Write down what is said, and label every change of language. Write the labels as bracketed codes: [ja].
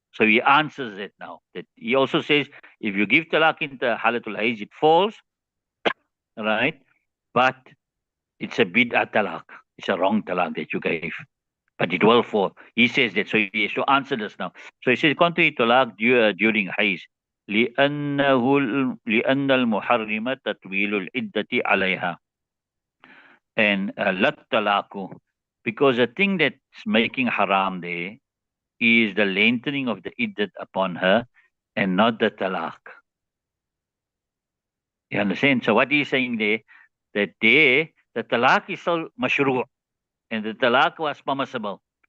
[en] So he answers it now. That he also says if you give talaq in the halatul hayd, it falls, right? But it's a bid'ah talaq. It's a wrong talaq that you gave. But it will fall. He says that. So he has to answer this now. So he says, contrary talaq during hayd. [ar] لأن المحرم تطويل العدة عليها. [en] And [ar] لا الطلاق, [en] because the thing that's making haram there is the lengthening of the iddat upon her and not the talaq. You understand? So what he's saying there, that there, the talaq is so mashru' and the talaq was permissible.